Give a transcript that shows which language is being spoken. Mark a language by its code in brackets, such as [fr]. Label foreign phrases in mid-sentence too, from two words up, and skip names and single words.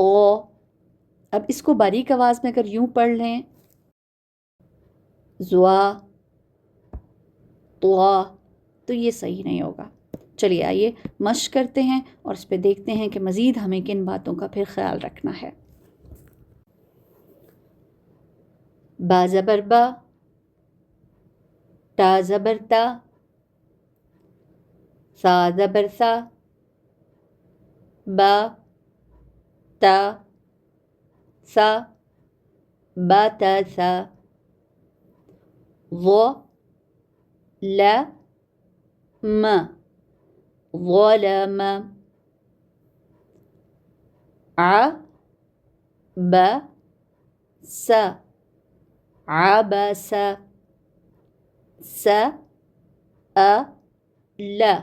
[ur] اب اس کو باریک آواز میں اگر یوں پڑھ لیں، زوا، طوا، تو یہ صحیح نہیں ہوگا۔ چلیے آئیے مشق کرتے ہیں اور اس پہ دیکھتے ہیں کہ مزید ہمیں کن باتوں کا پھر خیال رکھنا ہے۔ با زبر با، تا زبر تا، ثا زبر ثا، [ar] با، تا، ثا، با تا ثا، ظ، ل، م، ظلم، ع، ب، س، عبس، س، أ، ل،